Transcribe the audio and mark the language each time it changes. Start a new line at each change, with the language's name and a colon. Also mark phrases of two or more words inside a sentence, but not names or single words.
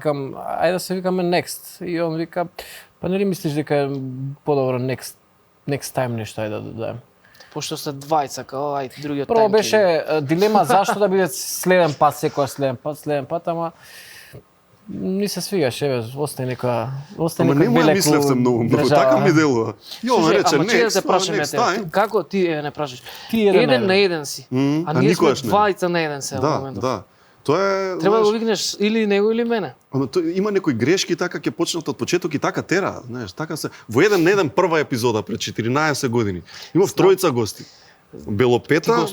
Macedonian: викам, ајде да се викаме Next. И он вика, па нели мислиш дека е подобро
English: Next time
Macedonian: нешто ајде да додадем. Пошто сте двајца, као ај другиот Прво тайм беше дилема зашто да биде следен пат, секојаш следен пат, ама ни се свигаше, еве, остај нека Ама не му ја мислевте многу, така ми делува. Ја ме рече, ама че да next, те прашаме next те, time. како ти не прашаш? Ти еден Еден на на еден си. А а ние сме никогаш не. двајца на еден се во Да, моментов. да. Тоа е, Треба да го знаеш, викнеш или него или мене. ама тој има некои грешки така ќе почнат од почеток и така тера, знаеш, така се. Во еден на еден прва епизода пред 14 години. Имав тројца гости. Белопета беше